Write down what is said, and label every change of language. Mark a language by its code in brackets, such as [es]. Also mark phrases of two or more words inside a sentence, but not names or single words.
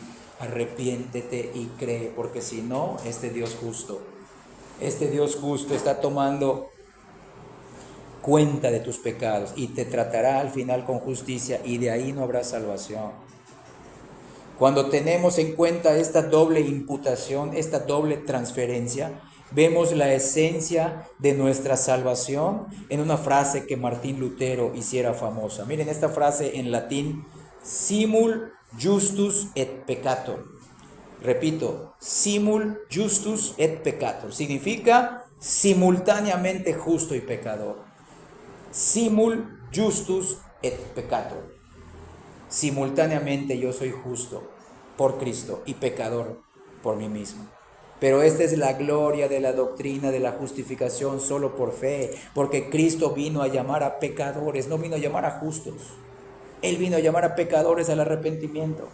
[es] Arrepiéntete y cree, porque si no, este Dios justo está tomando cuenta de tus pecados y te tratará al final con justicia, y de ahí no habrá salvación. Cuando tenemos en cuenta esta doble imputación, esta doble transferencia, vemos la esencia de nuestra salvación en una frase que Martín Lutero hiciera famosa. Miren esta frase en latín: [la] simul justus et peccator. Repito, simul justus et peccator. [es] Significa simultáneamente justo y pecador. [la] Simul justus et peccator. [es] Simultáneamente yo soy justo por Cristo y pecador por mí mismo. Pero esta es la gloria de la doctrina de la justificación solo por fe, porque Cristo vino a llamar a pecadores, no vino a llamar a justos. Él vino a llamar a pecadores al arrepentimiento.